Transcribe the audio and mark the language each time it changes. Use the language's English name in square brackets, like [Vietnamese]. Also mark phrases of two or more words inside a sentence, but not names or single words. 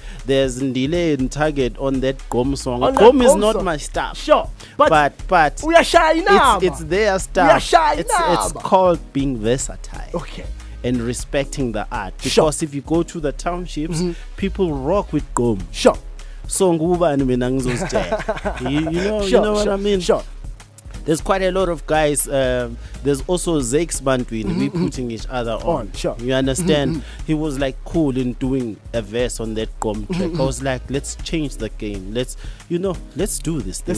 [English] There's Ndile and Target on that Gom song. On that Gom is Gom not song. my stuff. Sure. But we are shy now. It's their stuff. We are shy it's now. called being versatile. Okay. And respecting the art. Sure. Because if you go to the townships, people rock with Gom. Sure. [Zulu] So ngubani mina ngizozitshela. [English] You know what I mean? Sure. There's quite a lot of guys. There's also Zakes Bantwini. We putting each other on. Sure. You understand? He was like cool in doing a verse on that Gom track. I was like, let's change the game. Let's do this thing.